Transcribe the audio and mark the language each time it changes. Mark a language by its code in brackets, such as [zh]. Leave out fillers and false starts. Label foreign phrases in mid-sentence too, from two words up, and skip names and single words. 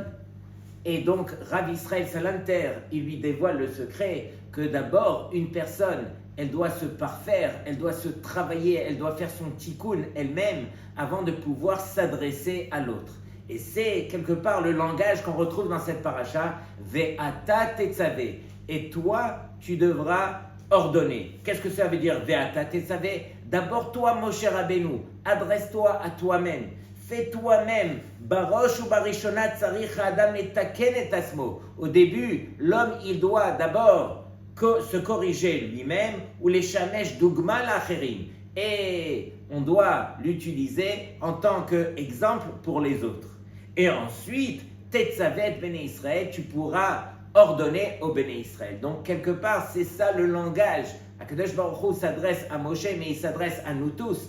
[fr] Et donc Rabbi Israël Salanter, il lui dévoile le secret que d'abord une personne, elle doit se parfaire, elle doit se travailler, elle doit faire son tikkun elle-même avant de pouvoir s'adresser à l'autre. Et c'est quelque part le langage qu'on retrouve dans cette paracha, [he] ואתה תצוה. [fr] Et toi, tu devras ordonner. Qu'est-ce que ça veut dire, [he] ואתה תצוה? [fr] D'abord, toi, Moshe Rabbeinu, adresse-toi à toi-même. Fais toi-même. [he] בראש או בראשונה צריך אדם לתקן את עצמו. [fr] Au début, l'homme, il doit d'abord se corriger lui-même ou les [he] שמש דוגמא לאחרים. [fr] Et on doit l'utiliser en tant qu'exemple pour les autres. Et ensuite, [he] תצוה בני ישראל, [fr] tu pourras ordonner au [he] בני ישראל. [fr] Donc, quelque part, c'est ça le langage. [he] הקדוש ברוך הוא [fr] s'adresse à Moshe, mais il s'adresse à nous tous.